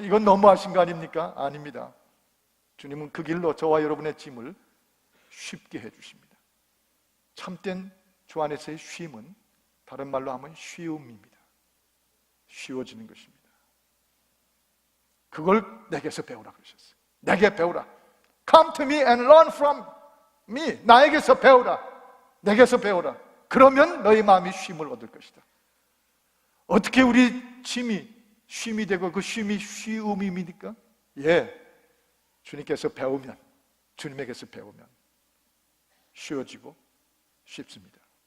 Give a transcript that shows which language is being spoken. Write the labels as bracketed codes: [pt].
[ko] 이건 너무하신 거 아닙니까? 아닙니다. 주님은 그 길로 저와 여러분의 짐을 쉽게 해주십니다. 참된 주 안에서의 쉼은 다른 말로 하면 쉬움입니다. 쉬워지는 것입니다. 그걸 내게서 배우라 그러셨어요. 내게 배우라. [en] Come to me and learn from me. [ko] 나에게서 배우라. 내게서 배우라. 그러면 너희 마음이 쉼을 얻을 것이다. 어떻게 우리 짐이 쉼이 되고 그 쉼이 쉬움입니까? 예, 주님께서 배우면, 주님에게서 배우면 쉬워지고 쉽습니다.